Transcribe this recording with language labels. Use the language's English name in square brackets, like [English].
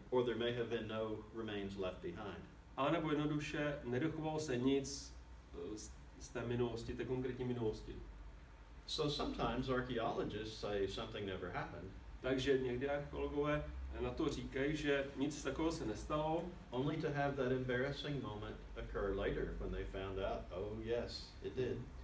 [English] Or there may have been no remains left behind. [Czech] A nebo jednoduše nedochovalo se nic z té minulosti, té konkrétní minulosti. [English] So sometimes archaeologists say something never happened. [Czech] Takže někdy archeologové na to říkají, že nic takového se nestalo. [English] Only to have that embarrassing moment occur later when they found out, oh yes, it did.